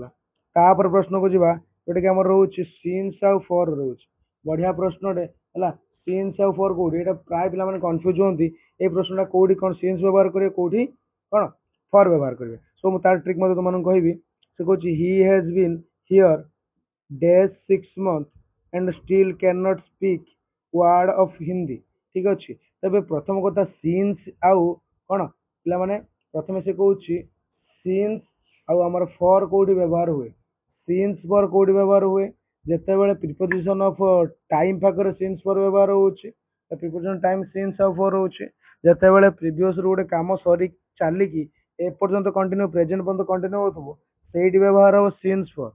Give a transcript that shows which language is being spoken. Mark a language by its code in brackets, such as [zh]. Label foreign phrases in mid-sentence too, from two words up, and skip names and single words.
[or] ତାପରେ ପ୍ରଶ୍ନକୁ ଯିବା, ଯୋଉଟା କି ଆମର ରହୁଛି ସିନ୍ସ ଆଉ ଫର ରହୁଛି, ବଢିଆ ପ୍ରଶ୍ନଟେ ହେଲା। ସିନ୍ସ ଆଉ ଫର କୋଉଠି, ଏଇଟା ପ୍ରାୟ ପିଲାମାନେ କନଫ୍ୟୁଜ ହୁଅନ୍ତି, ଏଇ ପ୍ରଶ୍ନଟା କୋଉଠି କଣ ସିନ୍ସ ବ୍ୟବହାର କରିବେ, କୋଉଠି କଣ ଫର ବ୍ୟବହାର କରିବେ। ସୋ ମୁଁ ତାର ଟ୍ରିକ୍ ମଧ୍ୟ ତୁମମାନଙ୍କୁ କହିବି। ସେ କହୁଛି [en] he has been here days 6 months and still cannot speak word of [or] ହିନ୍ଦୀ, ଠିକ ଅଛି। ତେବେ ପ୍ରଥମ କଥା ସିନ୍ସ ଆଉ କଣ ପିଲାମାନେ, ପ୍ରଥମେ ସେ କହୁଛି ସିନ୍ସ ଆଉ ଆମର ଫର କୋଉଠି ବ୍ୟବହାର ହୁଏ, [en] since for [or] କୋଉଠି ବ୍ୟବହାର ହୁଏ, ଯେତେବେଳେ [en] preposition of time [or] ପାଖରେ [en] since for [or] ବ୍ୟବହାର ହଉଛି, [en] preposition time since [or] ଆଉ ଫର ହଉଛି, ଯେତେବେଳେ ପ୍ରିଭିୟସ ରୁ ଗୋଟେ କାମ ସରି ଚାଲିକି ଏପର୍ଯ୍ୟନ୍ତ [en] continue present [or] ପର୍ଯ୍ୟନ୍ତ କଣ୍ଟିନ୍ୟୁ ହଉଥିବ, ସେଇଠି ବ୍ୟବହାର ହବ [en] since for.